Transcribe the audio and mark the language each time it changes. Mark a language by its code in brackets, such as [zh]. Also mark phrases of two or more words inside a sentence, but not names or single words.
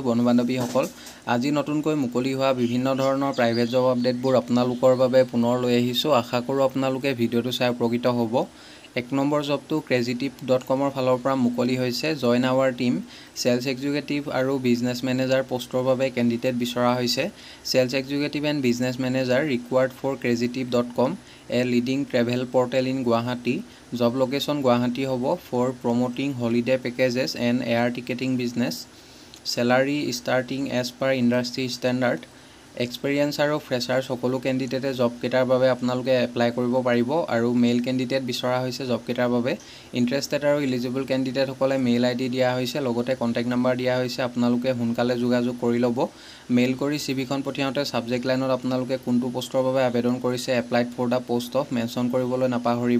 [as] বন্ধু-বান্ধৱীসকল, আজি নতুনকৈ মুকলি হোৱা বিভিন্ন ধৰণৰ [en] private job [as] আপডেটবোৰ আপোনালোকৰ বাবে পুনৰ লৈ আহিছোঁ। আশা কৰোঁ আপোনালোকে ভিডিঅ'টো চাই উপকৃত হ'ব। 1 নম্বৰ জবটো creative.com-ৰ ফালৰ পৰা মুকলি হৈছে। [en] join our team, sales executive [as] আৰু [en] business manager post [as] বাবে কেণ্ডিডেট বিচৰা হৈছে। [en] sales executive and business manager required for creative.com, a leading travel portal in Guwahati. Job location Guwahati হ'ব for promoting holiday packages and air ticketing business. Salary starting as per industry standard. [as] এক্সপিৰিয়েঞ্চ আৰু ফ্ৰেছাৰ সকলো কেণ্ডিডেটে জব কেইটাৰ বাবে আপোনালোকে এপ্লাই কৰিব পাৰিব আৰু [en] male candidate [as] বিচৰা হৈছে জব কেইটাৰ বাবে। ইণ্টাৰেষ্টেড আৰু [en] eligible candidates mail ID [as] দিয়া হৈছে, লগতে [en] contact number [as] দিয়া হৈছে। আপোনালোকে সোনকালে যোগাযোগ কৰি ল'ব। মেইল কৰি চিভিখন পঠিয়াওঁতে [en] subject line [as] আপোনালোকে কোনটো পোষ্টৰ বাবে আবেদন কৰিছে [en] applied for the post of mention [as] কৰিবলৈ নাপাহৰিব।